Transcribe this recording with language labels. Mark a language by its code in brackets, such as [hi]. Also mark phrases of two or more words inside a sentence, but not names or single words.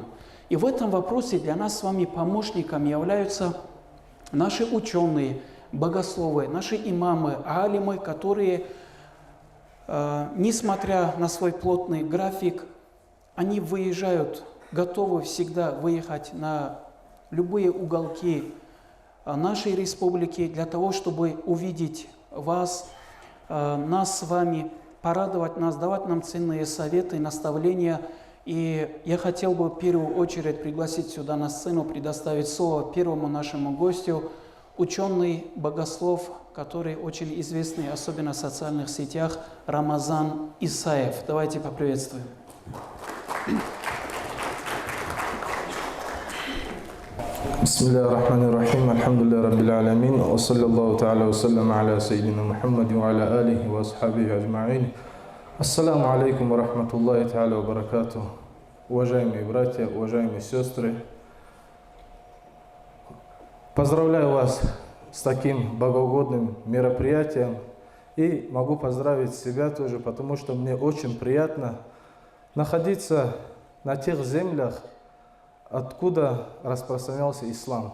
[ru] И в этом вопросе для нас с вами помощниками являются наши ученые, богословы, наши имамы, алимы, которые, несмотря на свой плотный график, они выезжают, готовы всегда выехать на любые уголки нашей республики для того, чтобы увидеть вас, нас с вами, порадовать нас, давать нам ценные советы, наставления. И я хотел бы в первую очередь пригласить сюда на сцену, предоставить слово первому нашему гостю, ученый, богослов, который очень известный, особенно в социальных сетях, Рамазан Исаев. Давайте поприветствуем. [ar] بسم الله الرحمن الرحيم، الحمد لله رب العالمين، وصلى الله تعالى وسلم على سيدنا محمد وعلى آله وأصحابه أجمعين. السلام عليكم ورحمة الله تعالى وبركاته. [ru] Уважаемые братья, уважаемые сестры, поздравляю вас с таким богоугодным мероприятием и могу поздравить себя тоже, потому что мне очень приятно находиться на тех землях, откуда распространялся ислам.